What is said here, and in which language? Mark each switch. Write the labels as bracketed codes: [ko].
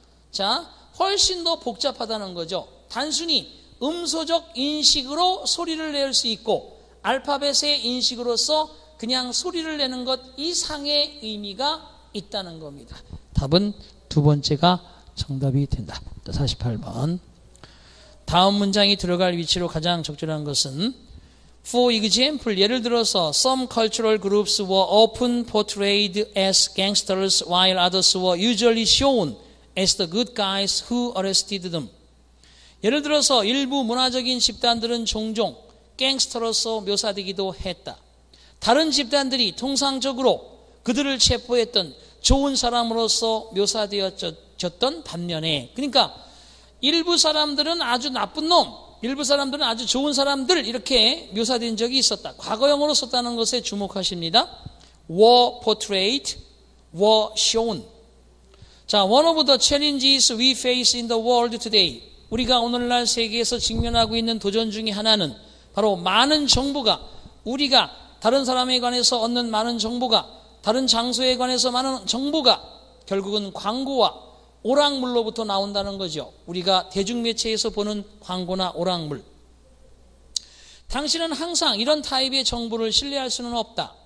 [ko] 자, 훨씬 더 복잡하다는 거죠. 단순히 음소적 인식으로 소리를 낼 수 있고 알파벳의 인식으로서 그냥 소리를 내는 것 이상의 의미가 있다는 겁니다. 답은 두 번째가 정답이 된다. 48번. 다음 문장이 들어갈 위치로 가장 적절한 것은 [en] For example, [ko] 예를 들어서 [en] some cultural groups were often portrayed as gangsters while others were usually shown as the good guys who arrested them. [ko] 예를 들어서 일부 문화적인 집단들은 종종 갱스터로서 묘사되기도 했다. 다른 집단들이 통상적으로 그들을 체포했던 좋은 사람으로서 묘사되어졌던 반면에, 그러니까 일부 사람들은 아주 나쁜 놈, 일부 사람들은 아주 좋은 사람들 이렇게 묘사된 적이 있었다. 과거형으로 썼다는 것에 주목하십니다. [en] were portrayed, were shown. [ko] 자, [en] one of the challenges we face in the world today. [ko] 우리가 오늘날 세계에서 직면하고 있는 도전 중에 하나는 바로 많은 정보가, 우리가 다른 사람에 관해서 얻는 많은 정보가, 다른 장소에 관해서 많은 정보가 결국은 광고와 오락물로부터 나온다는 거죠. 우리가 대중매체에서 보는 광고나 오락물. 당신은 항상 이런 타입의 정보를 신뢰할 수는 없다.